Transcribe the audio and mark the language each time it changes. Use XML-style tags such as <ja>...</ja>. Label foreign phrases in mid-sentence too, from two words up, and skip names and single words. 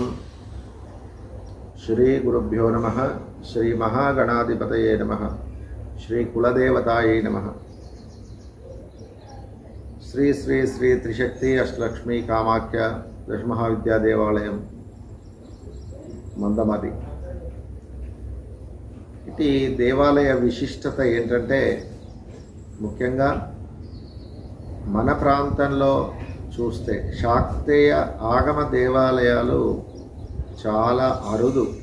<sa>श्रीगुरुभ्यो नमः। श्रीमहागणाधिपतये नमः। श्रीकुलदेवतायै नमः। श्री श्री श्री त्रिशक्ति अष्टलक्ष्मी कामाख्य दशमहाविद्यादेवालयं మందమతి.</sa> <te>ఈ దేవాలయ విశిష్టత ఏంటంటే, ముఖ్యంగా మన ప్రాంతంలో చూస్తే శాక్తేయ ఆగమ దేవాలయాలు చాలా అరుదు.</te>